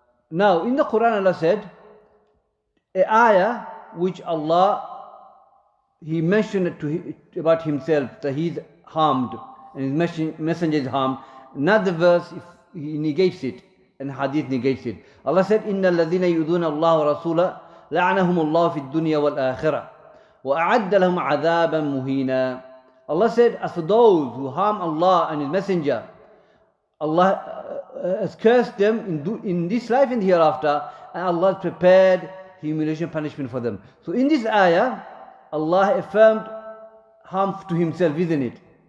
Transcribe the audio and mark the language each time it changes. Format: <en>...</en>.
<en>Now in the Quran Allah said, a ayah which Allah He mentioned about himself that he's harmed and his messenger is harmed. Another verse, if he negates it, and hadith negates it. Allah said,</en> <ar>إِنَّ الَّذِينَ يُؤْذُونَ اللَّهَ وَرَسُولَهُ لَعَنَهُمُ اللَّهُ فِي الدُّنْيَا وَالْآخِرَةِ وَأَعَدَّ لَهُمْ عَذَابًا مُهِينًا.</ar> <en>Allah said, as for those who harm Allah and His messenger, Allah has cursed them in this life and hereafter, and Allah has prepared humiliation punishment for them. So in this ayah, Allah affirmed harm to Himself, isn't it?</en>